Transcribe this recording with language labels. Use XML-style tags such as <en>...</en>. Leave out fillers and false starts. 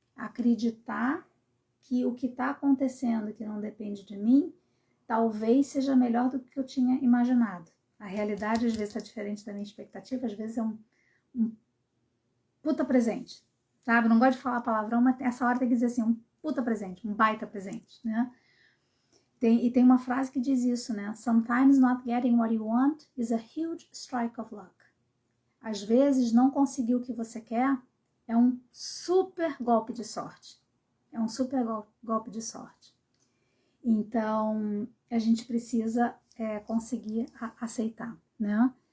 <pt>Acreditar que o que está acontecendo que não depende de mim, talvez seja melhor do que eu tinha imaginado. A realidade às vezes está diferente da minha expectativa, às vezes é um puta presente, sabe? Não gosto de falar palavrão, mas essa hora tem que dizer assim, um puta presente, um baita presente, né? Tem uma frase que diz isso, né?</pt> <en>Sometimes not getting what you want is a huge strike of luck.</en> <pt>Às vezes, não conseguir o que você quer é um super golpe de sorte. É um super golpe de sorte. Então, a gente precisa conseguir aceitar, né?</pt>